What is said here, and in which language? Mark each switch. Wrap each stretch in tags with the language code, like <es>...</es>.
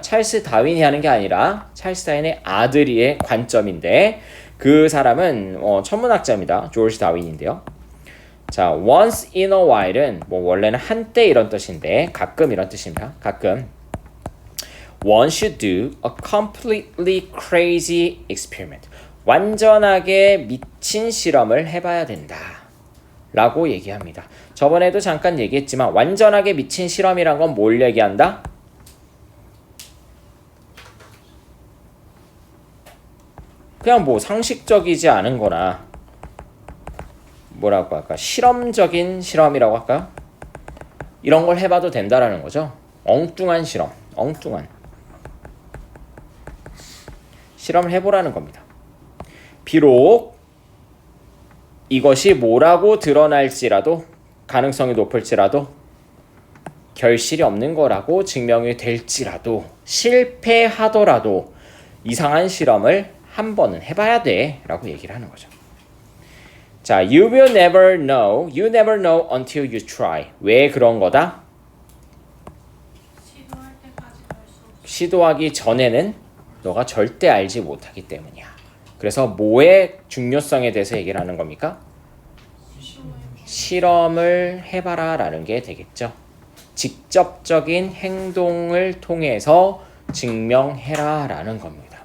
<ko>찰스 다윈이 하는 게 아니라 찰스 다윈의 아들의 관점인데 그 사람은 천문학자입니다. 조지 다윈인데요. 자,</ko> <en>once in a while</en> <ko>은 뭐 원래는 한때 이런 뜻인데 가끔 이런 뜻입니다. 가끔</ko> <en>one should do a completely crazy experiment.</en> <ko>완전하게 미친 실험을 해봐야 된다. 라고 얘기합니다. 저번에도 잠깐 얘기했지만 완전하게 미친 실험이란 건 뭘 얘기한다? 그냥 뭐 상식적이지 않은 거나 뭐라고 할까? 실험적인 실험이라고 할까요? 이런 걸 해봐도 된다라는 거죠. 엉뚱한 실험, 엉뚱한 실험을 해보라는 겁니다. 비록 이것이 뭐라고 드러날지라도 가능성이 높을지라도 결실이 없는 거라고 증명이 될지라도 실패하더라도 이상한 실험을 한 번은 해봐야 돼 라고 얘기를 하는 거죠.</ko> <en>자, you will never know, you never know until you try.</en> <ko>왜 그런 거다? 시도할 때까지 알 수 없어. 시도하기 전에는 너가 절대 알지 못하기 때문이야. 그래서 뭐의 중요성에 대해서 얘기를 하는 겁니까? 실험을 해봐라 라는 게 되겠죠. 직접적인 행동을 통해서 증명해라 라는 겁니다.</ko>